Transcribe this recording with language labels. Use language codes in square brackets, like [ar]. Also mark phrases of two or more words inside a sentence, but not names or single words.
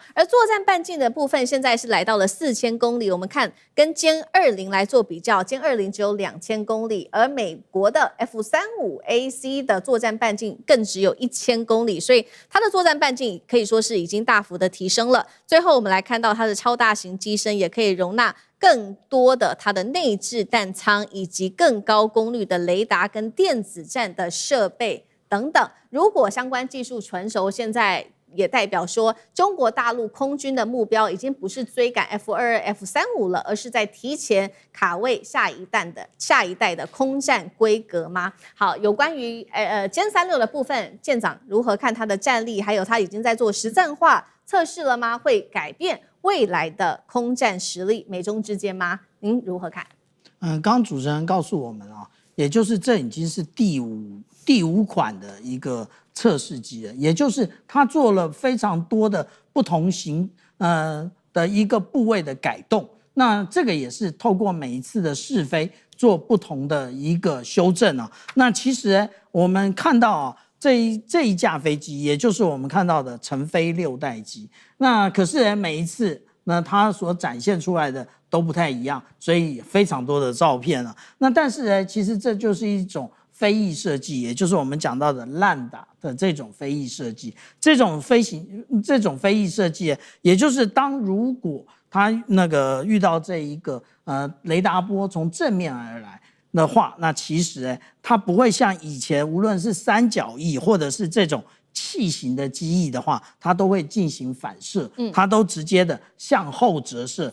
[zh] 而作戰半徑的部分現在是來到了4000公里。我們看跟殲20來做比較，殲20只有2000公里，而美國的 F-35AC 的作戰半徑更只有1000公里，所以它的作戰半徑可以說是已經大幅的提升了。最後我們來看到它的超大型機身也可以容納更多的它的內置彈艙，以及更高功率的雷達跟電子戰的設備等等。如果相關技術成熟，現在也代表說中國大陸空軍的目標已經不是追趕 F-22、F-35了，而是在提前卡位下一代的空戰規格嗎？好，有關於殲36的部分，艦長如何看它的戰力，還有它已經在做實戰化測試了嗎？會改變未來的空戰實力美中之間嗎？您如何看？剛剛主持人告訴我們也就是這已經是第五款的一個測試機了，也就是它做了非常多的不同型的一個部位的改動。那這個也是透過每一次的試飛做不同的一個修正那其實我們看到這一架飛機，也就是我們看到的成飛6代機。那可是每一次呢，它所展現出來的都不太一樣，所以非常多的照片那但是呢，其實這就是一種飛翼設計，也就是我們講到的爛打的這種飛翼設計。這種飛翼設計，也就是如果它遇到這一個雷達波從正面而來的話，那其實它不會像以前無論是三角翼或者是這種細型的機翼的話，它都會進行反射，它都直接的向後折射。